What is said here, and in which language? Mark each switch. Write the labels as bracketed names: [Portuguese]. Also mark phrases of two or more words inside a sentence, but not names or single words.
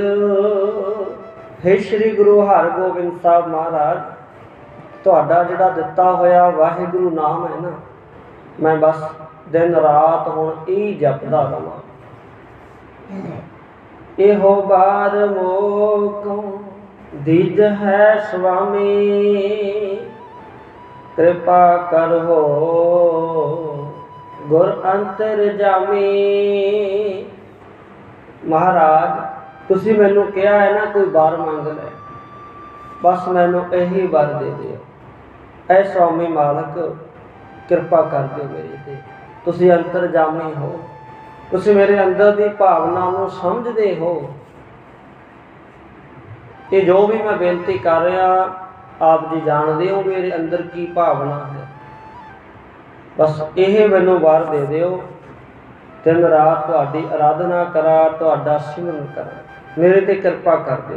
[Punjabi] ਹੇ ਸ਼੍ਰੀ ਗੁਰੂ ਹਰ ਗੋਬਿੰਦ ਸਾਹਿਬ ਮਹਾਰਾਜ, ਤੁਹਾਡਾ ਜਿਹੜਾ ਦਿੱਤਾ ਹੋਇਆ ਵਾਹਿਗੁਰੂ ਨਾਮ ਹੈ ਨਾ, ਮੈਂ ਬਸ ਦਿਨ ਰਾਤ ਹੁਣ ਯਹੀ ਜਪਦਾ ਰਹਾਂ। [Hindi] एहो बार मोको दिज है स्वामी, कृपा करो गुर अंतर जामी। [Punjabi] ਮਹਾਰਾਜ ਤੁਸੀ ਮੈਨੂ ਕਹਾ ਹੈ ਨਾ ਕੋਈ ਬਾਰ ਮੰਗ ਲੈ, ਬਸ ਮੈਨੂ ਯਹੀ ਵਰ ਦੇ ਦਿਓ। ਐ ਸੁਆਮੀ ਮਾਲਕ ਕਿਰਪਾ ਕਰ ਦਿਓ ਮੇਰੇ ਤੇ, ਤੁਸੀ ਅੰਤਰਜਾਮੀ ਹੋ, ਤੁਸੀ ਮੇਰੇ ਅੰਦਰ ਕੀ ਭਾਵਨਾ ਨੂੰ ਸਮਝਦੇ ਹੋ। [Hindi] ये जो भी मैं बेनती कर रहा आप जी जानते हो मेरे अंदर की भावना है, बस यह [Punjabi] ਮੈਨੂ ਵਾਰ ਦੇ ਦਿਓ। ਦਿਨ ਰਾਤ ਤੁਹਾਡੀ ਆਰਾਧਨਾ ਕਰਾ, ਤੁਹਾਡਾ ਸਿਮਰਨ ਕਰਾ, ਮੇਰੇ ਤੇ ਕਿਰਪਾ ਕਰ ਦਿਓ।